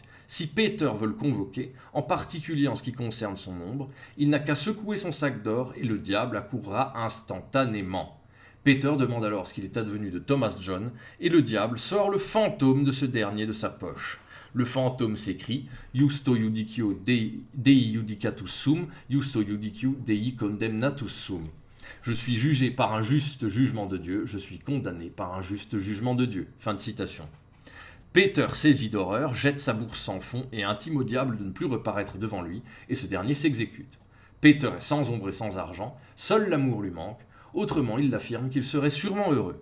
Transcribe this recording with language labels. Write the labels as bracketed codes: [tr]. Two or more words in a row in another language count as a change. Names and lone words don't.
[fr] Si Peter veut le convoquer, en particulier en ce qui concerne son ombre, il n'a qu'à secouer son sac d'or et le diable accourra instantanément. Peter demande alors ce qu'il est advenu de Thomas John et le diable sort le fantôme de ce dernier de sa poche. Le fantôme s'écrie [la] « Justo judicio Dei judicatus sum, justo judicio Dei condemnatus sum ». [fr] Je suis jugé par un juste jugement de Dieu, je suis condamné par un juste jugement de Dieu. Fin de citation. Peter, saisi d'horreur, jette sa bourse sans fond et intime au diable de ne plus reparaître devant lui, et ce dernier s'exécute. Peter est sans ombre et sans argent, seul l'amour lui manque, autrement il affirme qu'il serait sûrement heureux.